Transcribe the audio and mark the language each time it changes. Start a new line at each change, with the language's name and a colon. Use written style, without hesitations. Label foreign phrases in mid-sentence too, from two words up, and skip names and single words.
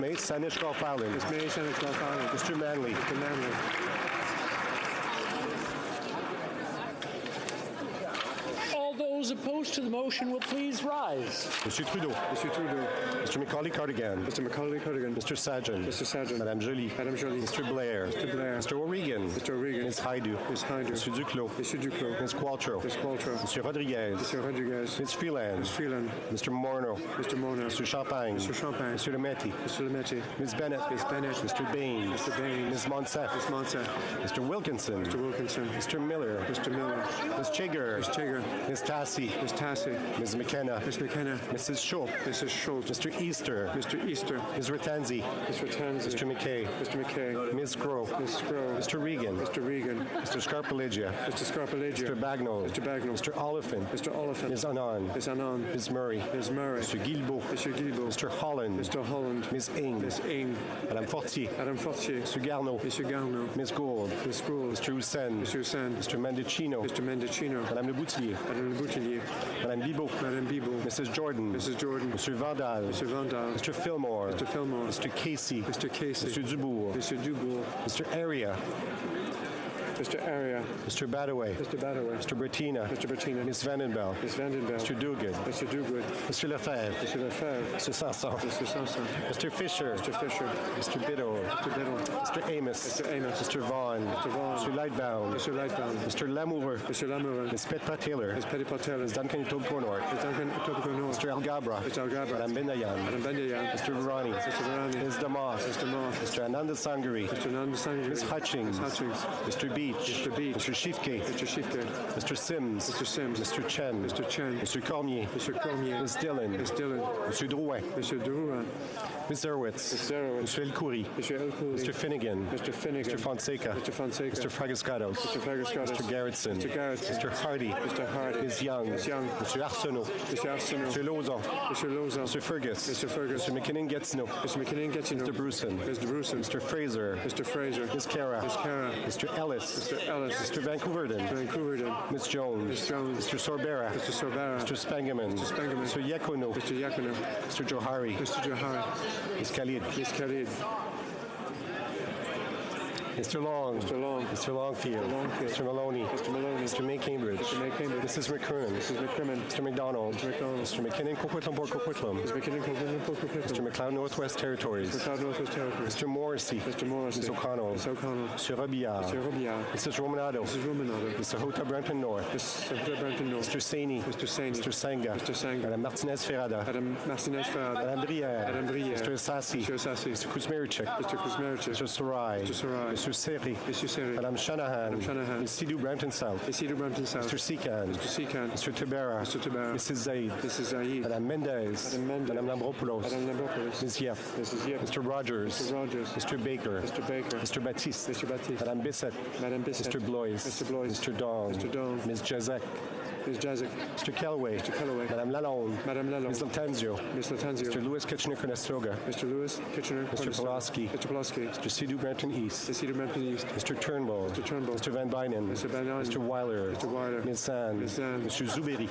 English: May, Saanich Gulf Island. Ms. May, Saanich Gulf Island. Mr. Manley. Mr. Manley. All those opposed to the motion will please rise. Mr. Trudeau. Mr. Trudeau. Mr. Macaulay Cardigan. Mr. Macaulay Cardigan. Mr. Sajan. Mr. Sajan. Madame Joly. Madame Joly. Mr. Blair. Mr. Blair. Mr. O'Regan. Mr. O'Regan. Ms. Haidu. Ms. Haidu. Mr. Duclos. Mr. Duclos. Ms. Qualtrough. Ms. Qualtrough. Mr. Rodriguez. Mr. Rodriguez. Ms. Freeland. Ms. Freeland. Mr. Morneau. Mr. Mona. Mr. Champagne. Mr. Champagne. Mr. Lemetti. Mr. Lemetti. Ms. Bennett. Ms. Bennett. Mr. Baines. Mr. Baines. Ms. Monsef. Ms. Monsef. Mr. Wilkinson. Mr. Wilkinson. Mr. Miller. Mr. Miller. Ms. Chigger. Ms. Chigger. Ms. Tassie. Ms. Tassie. Ms. McKenna. Ms. McKenna. Mrs. Schultz. Mrs. Schultz. Mr. Easter. Mr. Easter. Ms. Ratanzi. Ms. Ratanzi. Mr. McKay. Mr. McKay. Ms. Grove. Ms. Grove. Mr. Regan. Mr. Regan. Mr. Scarpalegia. Mr. Scarpalegia. Mr. Bagnall. Mr. Bagnall. Mr. Oliphant. Mr. Oliphant. Ms. Anand. Ms. Anand. Ms. Murray. Ms. Murray. Mr. Guilbeault. Mr. Guilbeault. Mr. Holland. Mr. Holland. Ms. Ing. Ms. Ing. Madame Fortier. Madame Fortier. Mr. Garneau. Mr. Garneau. Ms. Gould. Ms. Gould. Mr. Hussein. Mr. Hussein. Mr. Mendicino. Mr. Mendicino. Madame Le Boutillier. Madame Le Boutillier. Madame Bibeau. Madame Bibeau. Mrs. Jordan. Mrs. Jordan. Mr. Vandal. Mr. Vandal. Mr. Fillmore. Mr. Fillmore. Mr. Casey. Mr. Casey. Mr. Dubourg. Mr. Dubourg. Mr. Area. Mr. Area. Mr. Badaway. Mr. Badaway. Mr. Bertina. Mr. Bertina. Ms. Vandenbell. Ms. Vandenbell. Mr. Duguid. Mr. Duguid. Mr. Lefebvre. Mr. Lefebvre. Mr. Sanson. Mr. Sanson. Mr. Fisher. Mr. Fisher. Mr. Biddle. Mr. Biddle. Mr. Amos. Mr. Amos. Mr. Vaughn. Mr. Vaughn. Mr. Lightbound. Mr. Lightbound. Mr. Lamoureux. Mr. Lamoureux. Ms. Petpa Taylor. Ms. Pettipat Taylor. Ms. Duncan Etobicoke-North. Ms. Duncan Etobicoke-North. Mr. Algabra. Mr. Algabra. Madame Bendayan. Madame Bendayan. Mr. Virani. Mr. Virani. Ms. Damoth. Mr. Moth. Mr. Ananda Sangari. Mr. Ananda Sangari. Ms. Hutchings. Ms. Hutchings. Mr. Beach. Mr. Beach. Mr. Shifke. Mr. Shifke. Mr. Sims. Mr. Sims. Mr. Chen. Mr. Chen. Mr. Cormier. Mr. Cormier. Ms. Dillon. Ms. Dillon. Mr. Drouin. Mr. Drouin. Ms. Zerwitz. Ms. Zerwitz. Mr. El Khoury. Mr. El Khoury. Mr. Finnegan. Mr. Finnegan. Mr. Fonseca. Mr. Fonseca. Mr. Fragascados. Mr. Fragascados. Mr. Garrettson. Mr. Garrettson. Mr. Hardy. Mr. Hardy. Ms. Young. Ms. Young. Mr. Arsenault. Mr. Arsenault. Mr. Lauzon. Mr. Lauzon. Mr. Fergus. Mr. Fergus. Mr. McKinnon-Gatineau. Mr. McKinnon-Gatineau. Mr. Bruson. Mr. Bruson. Mr. Fraser. Mr. Fraser. Ms. Cara. Ms. Cara. Mr. Ellis. Mr. Ellis. Mr. Vancouverden. Vancouverden. Ms. Jones. Ms. Jones. Mr. Sorbera. Mr. Sorbera. Mr. Spangaman. Mr. Spangaman. Mr. Yakono. Mr. Yakono. Mr. Johari. Mr. Johari. Ms. Khalid. Ms. Khalid. Mr. Long. Mr. Long. Mr. Longfield. Mr. Longfield. Mr. Maloney. Mr. Maloney. Mr. May Cambridge. Mr. May Cambridge. Mrs. McCrimmon. Mrs. McCrimmon. Mr. McDonald. Mr. McDonald. Mr. McKinnon, Coquitlam, Port Coquitlam. Mr. McKinnon, Coquitlam. Mr. McLeod, Northwest Territories. Mr. McLeod, Northwest Territories. Mr. Morrissey. Mr. Morrissey. Ms. O'Connell. Ms. O'Connell. Mr. Robillard. Mr. Robillard. Mrs. Romanado. Mrs. Romanado. Mr. Hota Brampton North. Mr. Brampton North. Mr. Saini. Mr. Saini. Mr. Sanga. Mr. Sanga. Madame Martinez Ferrada. Madame Martinez Ferrada. Madame Brière. Madame Brière. Mr. Sassi. Mr. Sassi. Mr. Kuzmerichek. Mr. Kuzmerichek. Mr. Sarai. Mr. Sarai. Mr. Seri. Mr. Seri. Madame Shanahan. Madame Shanahan. Ms. Sidhu Brampton South. Ms. Sidhu Brampton South. Mr. Secan. Mr. Secan. Mr. Tibera. Mr. Tibera. Mrs. Zaid. Mrs. Zaid. Madame Mendez. Madame Mendez. Madame Lambropoulos. Madame Lambropoulos. Ms. Yep. Mrs. Yep. Mr. Rogers. Mr. Rogers. Mr. Baker. Mr. Baker. Mr. Baptiste. Mr. Baptiste. Madame Bissett. Madame Bissett. Mr. Blois. Mr. Blois. Mr. Dong. Mr. Dong. Ms. Jazek. Ms. Jazik. Mr. Callaway. Mr. Callaway. Madame Lalonde. Madame Lalonde. Ms. Latanzio. Ms. Latanzio. Mr. Lewis Kitchener-Conestoga. Mr. Lewis Kitchener. Mr. Pulaski. Mr. Pulaski. Mr. Sidhu Brampton East. Mr. Sidhu Brampton East. Mr. Turnbull. Mr. Turnbull. Mr. Van Bynen. Mr. Van Bynen. Mr. Weiler. Mr. Weiler. Ms. Sand. Ms. Sand. Mr. Zuberi.